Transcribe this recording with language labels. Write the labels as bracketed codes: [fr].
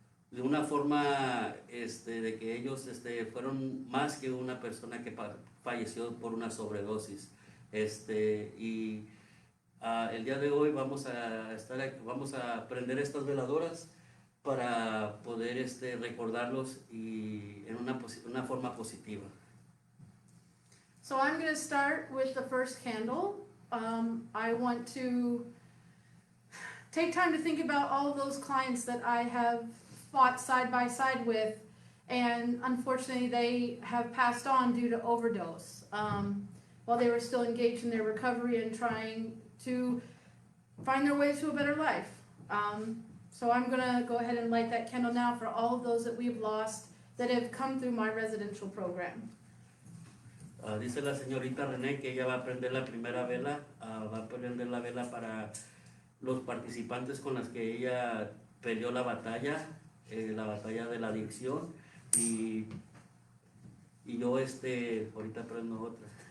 [es] de una forma de que ellos fueron más que una persona que falleció por una sobredosis. Y el día de hoy vamos a prender estas veladoras para poder recordarlos y en una forma positiva. [en] So I'm going to start with the first candle. I want to take time to think about all of those clients that I have fought side by side with, and unfortunately they have passed on due to overdose while they were still engaged in their recovery and trying to find their way to a better life. So I'm going to go ahead and light that candle now for all of those that we've lost that have come through my residential program. [es] Dice la señorita René que ella va a prender la primera vela, va a prender la vela para los participantes con las que ella peleó la batalla de la adicción, y yo ahorita prendo otra.